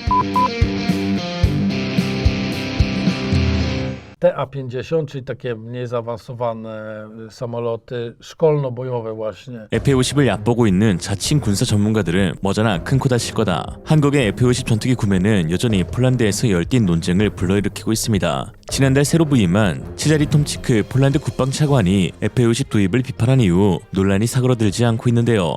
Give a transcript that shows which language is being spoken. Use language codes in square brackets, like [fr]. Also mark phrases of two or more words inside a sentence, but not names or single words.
[pl] Te A-50, czyli takie mniej zaawansowane samoloty szkolno-bojowe właśnie. [ko] F-50을 얕보고 있는 자칭 군사 전문가들은 머자나 큰 코 다칠 거다. 한국의 F-50 전투기 구매는 여전히 폴란드에서 열띤 논쟁을 불러일으키고 있습니다. 지난달 새로 부임한 체자리 톰치크 폴란드 국방차관이 F-50 도입을 비판한 이후 논란이 사그러들지 않고 있는데요.